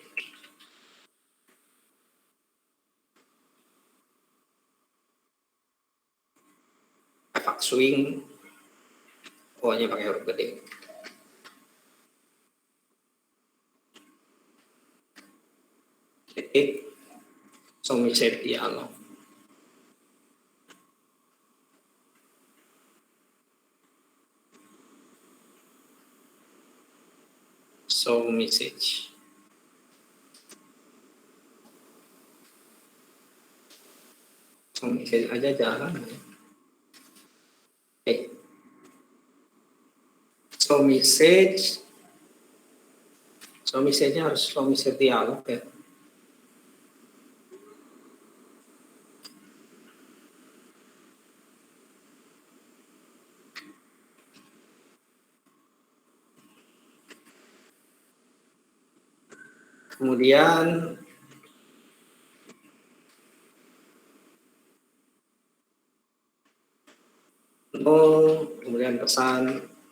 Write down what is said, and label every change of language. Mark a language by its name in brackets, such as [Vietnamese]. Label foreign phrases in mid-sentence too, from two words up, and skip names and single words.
[Indonesian] efek swing, pokoknya pakai huruf gede. Titik, [English] show message dialog. Show message. Show message [Indonesian] aja jalan. Oke. [English] Show message. Show message- [Indonesian] nya harus [English] show message dialog [Indonesian] ya. Kemudian kemudian pesan